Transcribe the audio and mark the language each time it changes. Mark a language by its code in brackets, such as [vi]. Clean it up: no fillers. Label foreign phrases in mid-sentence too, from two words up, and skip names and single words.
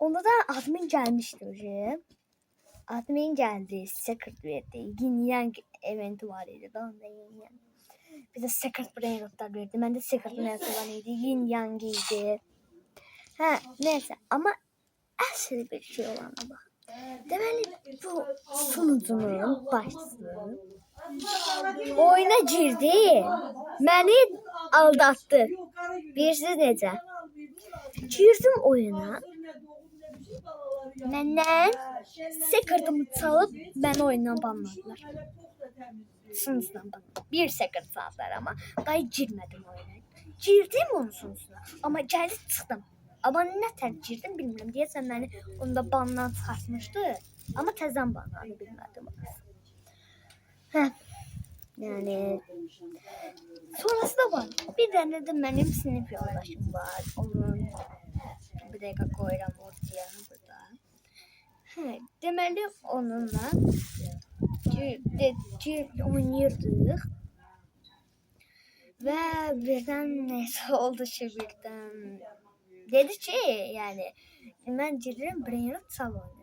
[tr] Onda da admin gelmişti hocam. Admin geldi. Secret verdi. Yin Yang eventi var idi. Daha da Yin Yang. Bize Secret Brain Rotlar verdi. Ben de Secret neresi var idi. Yin Yang idi. Ha neyse ama asıl bir şey olana bak. [az] Deməli bu sunucunun başçısı oyuna girdi. Məni aldattı. Bilirsiniz necə? [tr] Girdim oyuna. Məndən secret'ımı çalıp beni oyundan banladılar. Sunucudan banladılar. Bir secret çaldılar ama daha girmedim oyuna. Girdim onun sunucuna ama geldi çıktım. [az] Ama ne tər girdim bilmirəm. Deyəsən məni onda bandan çıxartmışdı. Ama təzən banlanı bilmədim. Hə. [tr] Yani sonrası da var. Bir tane de benim sınıf yoldaşım var. Onun bir dakika koyuram ortaya burada. [az] Hə, deməli onunla oynayırdıq. Və birdən nəsə oldu ki birdən. Dedi ki yani mən girirəm Brainrot salonuna.